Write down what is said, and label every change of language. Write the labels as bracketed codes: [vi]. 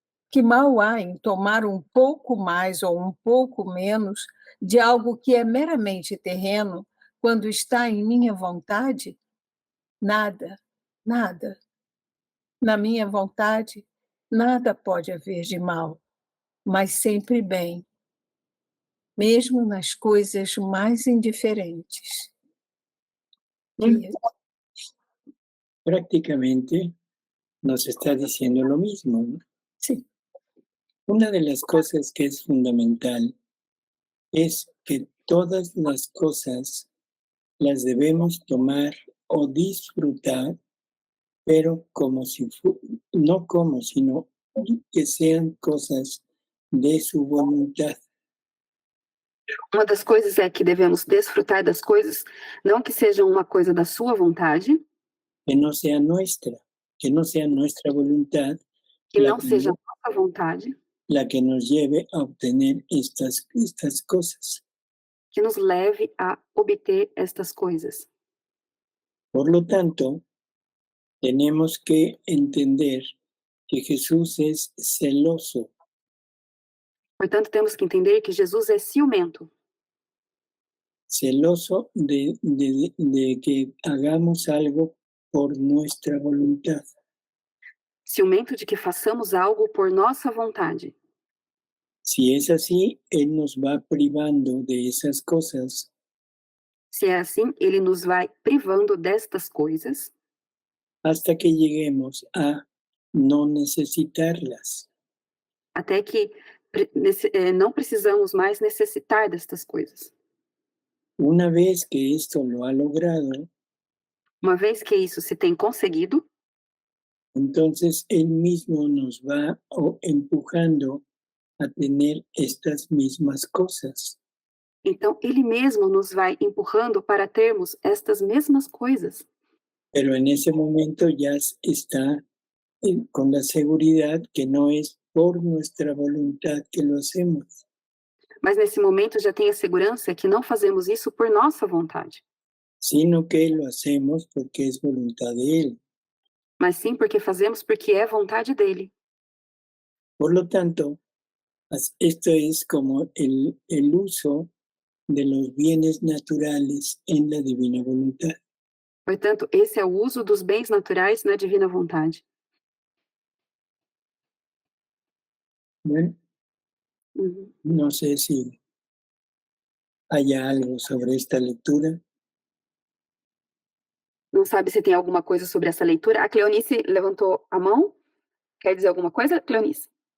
[pt] Que mal há em tomar um pouco mais ou um pouco menos de algo que é meramente terreno quando está em minha vontade? Nada, nada. Na minha vontade, nada pode haver de mal, mas sempre bem, mesmo nas coisas mais indiferentes. E, [es] Prácticamente nos está diciendo lo mismo, ¿no? [pt] sim, [es] Una de las cosas que es fundamental es que todas las cosas las debemos tomar o disfrutar, pero no como, sino que sean cosas de su voluntad. [pt] Uma das coisas é que devemos desfrutar das coisas, não que sejam uma coisa da sua vontade, [es] Que no sea nuestra voluntad que la [pt] não que, seja a nossa vontade, [es] la que nos lleve a obtener estas cosas. [pt] que nos leve a obter estas coisas. [es] Por lo tanto, tenemos que entender que Jesús es celoso, [pt] Portanto, temos que entender que Jesus é ciumento, [es] celoso de que hagamos algo por nuestra voluntad. [pt] ciumento de que façamos algo por nossa vontade. [es] Si es así, Él nos va privando de esas cosas [pt] Se é assim, ele nos vai privando destas coisas [es] hasta que lleguemos a no necesitarlas. [pt] até que não precisamos mais necessitar destas coisas. [es] Una vez que esto lo ha logrado, [pt] Uma vez que isso se tem conseguido, [es] entonces Él mismo nos va empujando a tener estas mismas cosas. [pt] então ele mesmo nos vai empurrando para termos estas mesmas coisas. [es] Pero en ese momento ya está con la seguridad que no es por nuestra voluntad que lo hacemos, [pt] Mas nesse momento já tem a segurança que não fazemos isso por nossa vontade, [es] sino que lo hacemos porque es voluntad de Él. [pt] mas sim porque fazemos porque é vontade dele. [es] Por lo tanto, esto es como el uso de los bienes naturales en la divina voluntad. [pt] Portanto, esse é o uso dos bens naturais na divina vontade. [es] Bueno, Uhum. no sé si haya algo sobre esta lectura. [pt] Não sabe se tem alguma coisa sobre essa leitura. A Cleonice levantou a mão. Quer dizer alguma coisa, Cleonice?